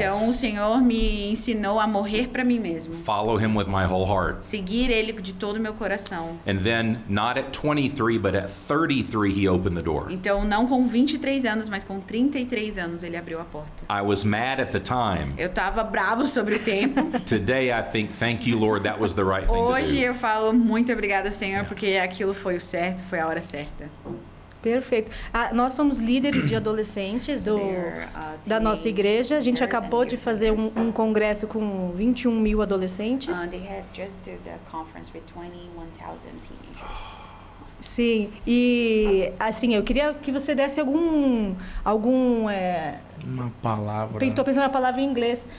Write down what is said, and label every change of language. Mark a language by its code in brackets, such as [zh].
[pt] Então, o Senhor me ensinou a morrer para mim mesmo. [en] follow Him with my whole heart. [pt] Seguir Ele de todo o meu coração. [en] And then, not at 23, but at 33, He opened the door. [pt] Então, não com 23 anos, mas com 33 anos, Ele abriu a porta. [en] I was mad at the time. [pt] Eu tava bravo sobre o tempo. [en] Today, I think, thank you, Lord, that was the right thing to [pt] Hoje [en] do. [pt] eu falo muito obrigada, Senhor, porque aquilo foi o certo, foi a hora certa. Perfeito. Nós somos líderes de adolescentes da nossa igreja. A gente acabou de fazer um congresso com 21 mil adolescentes. [en] They had just did a conference with 21,000 teenagers. [pt] Sim, e assim, eu queria que você desse algum Uma palavra. Estou pensando na palavra em inglês.